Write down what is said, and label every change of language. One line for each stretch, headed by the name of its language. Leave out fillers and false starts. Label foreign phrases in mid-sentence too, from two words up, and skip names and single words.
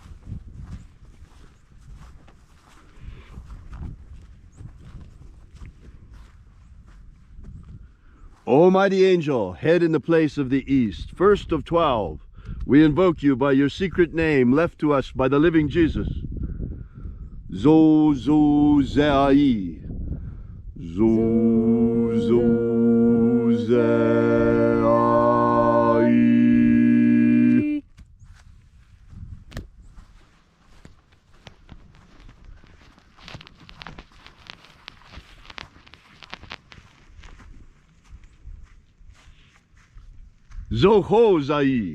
English: O mighty angel, head in the place of the east, first of 12, we invoke you by your secret name left to us by the living Jesus. Zozozai, Zu, zu, ze, ai. Zo, ho, zai.